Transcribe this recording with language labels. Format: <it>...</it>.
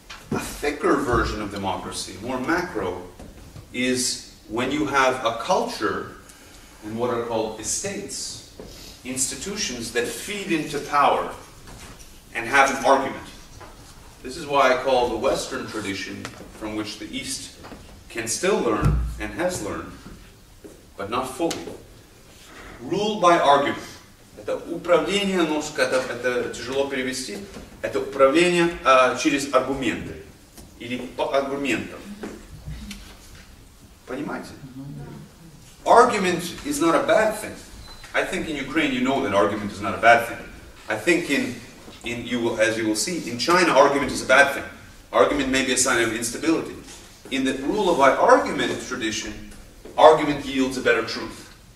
<en>A thicker version of democracy, more macro, is when you have a culture and what are called estates, institutions that feed into power and have an argument. This is why I call the Western tradition, from which the East can still learn and has learned, but not fully, ruled by argument.</en> <ru>Это управление, немножко это тяжело перевести, это управление через аргументы или по аргументам. Понимаете?</ru> <en>Argument is not a bad thing. I think in Ukraine you know that argument is not a bad thing. I think as you will see, in China argument is a bad thing. Argument may be a sign of instability. In the rule by argument tradition, argument yields a better truth.</en>